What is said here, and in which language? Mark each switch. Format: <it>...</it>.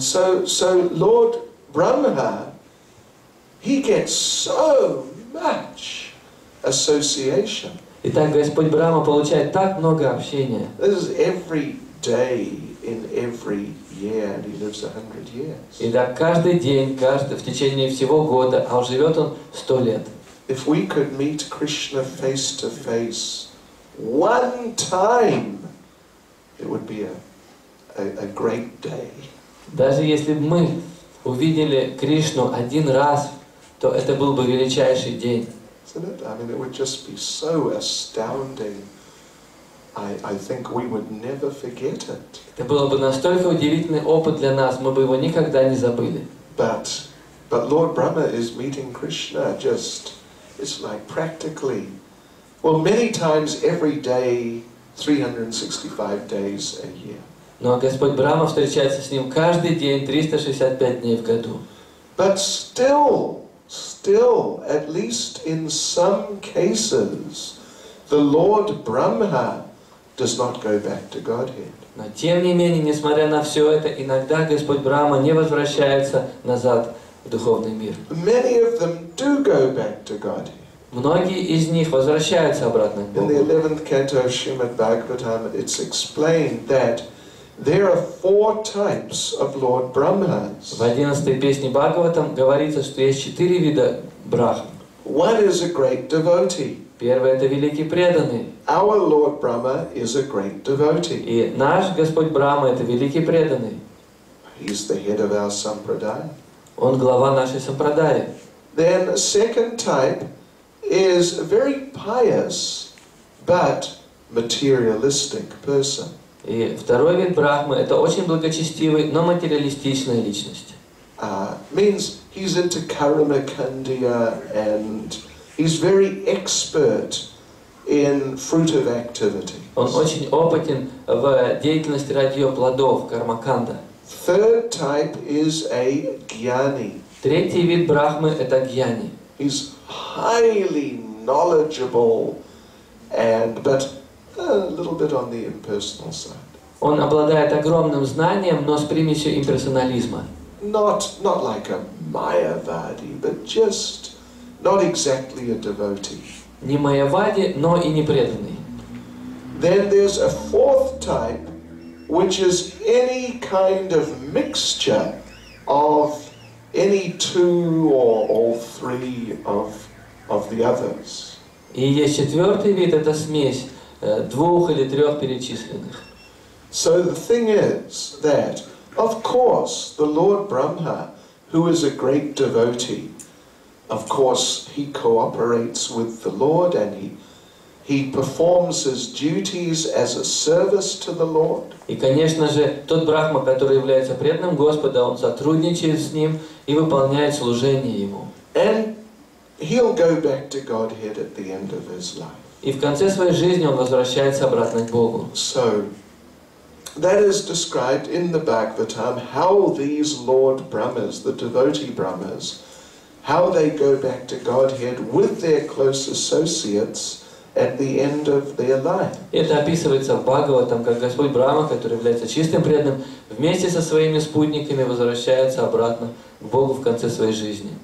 <en>So Lord Brahma, he gets so much association.</en> <ru>Итак, Господь Брахма получает так много общения.</ru> <en>This is every day in every year, and he lives 100 years.</en> <ru>Итак, каждый день, в течение всего года, а живет он 100 лет.</ru> <en>If we could meet Krishna face to face one time, it would be a great day.</en> <ru>Даже если бы мы увидели Кришну один раз, то это был бы величайший день.</ru> <en>Isn't it? I mean, it would just be so astounding. I think we would never forget it.</en> <ru>Это было бы настолько удивительный опыт для нас, мы бы его никогда не забыли.</ru> <en>But Lord Brahma is meeting Krishna just, it's like practically, well, many times every day, 365 days a year.</en> <ru>Но Господь Брахма встречается с ним каждый день, 365 дней в году.</ru> <en>But still, at least in some cases, the Lord Brahma does not go back to Godhead.</en> <ru>Но тем не менее, несмотря на все это, иногда Господь Брахма не возвращается назад в духовный мир.</ru> <en>Many of them do go back to Godhead.</en> <ru>Многие из них возвращаются обратно к</ru> <en>In the</en> <ru>Богу.</ru> <en>11th canto of Srimad Bhagavatam, it's explained that there are 4 types of Lord Brahmas.</en> <ru>В 11-й песне Бхагаватам говорится, что есть 4 вида Брахм.</ru> <en>One is a great devotee.</en> <ru>Первый — это великий преданный.</ru> <en>Our Lord Brahma is a great devotee.</en> <ru>И наш Господь Брахма — это великий преданный.</ru> <en>He's the head of our sampradaya.</en> <ru>Он глава нашей сампрадаи.</ru> <en>Then a second type is a very pious but materialistic person.</en> <ru>И второй вид Брахмы — это очень благочестивый, но материалистичная личность.</ru> <en>Means he's into karma kandya and he's very expert in fruitive activity.</en> <ru>Он очень опытен в деятельности ради ее плодов, кармаканда.</ru> <en>Third type is a jnani.</en> <ru>Третий вид Брахмы — это гьяни.</ru> <en>He's highly knowledgeable but a little bit on the impersonal side.</en> <ru>Он обладает огромным знанием, но с примесью имперсонализма.</ru> <en>Not like a Mayavadi, but just not exactly a devotee.</en> <ru>Не майявади, но и не преданный.</ru> <en>Then there's a fourth type, which is any kind of mixture of any 2 or all 3 of the others.</en> <ru>И есть четвертый вид, это смесь 2 или 3 перечисленных.</ru> <en>So the thing is that Of course, the Lord Brahma, who is a great devotee, of course, he cooperates with the Lord and he performs his duties as a service to the Lord.</en> <ru>И, конечно же, тот Брахма, который является преданным Господа, он сотрудничает с ним и выполняет служение ему.</ru> <en>And he'll go back to Godhead at the end of his life.</en> <ru>И в конце своей жизни он возвращается обратно к Богу.</ru> <en>So, that is described in the Bhagavatam, how these Lord Brahmas, the devotee Brahmas, how they go back to Godhead with their close associates at the end of their life.</en> <ru>Это описывается в Бхагаватам, как Господь Брахма, который является чистым преданным, вместе со своими спутниками возвращается обратно к Богу в конце своей жизни.</ru>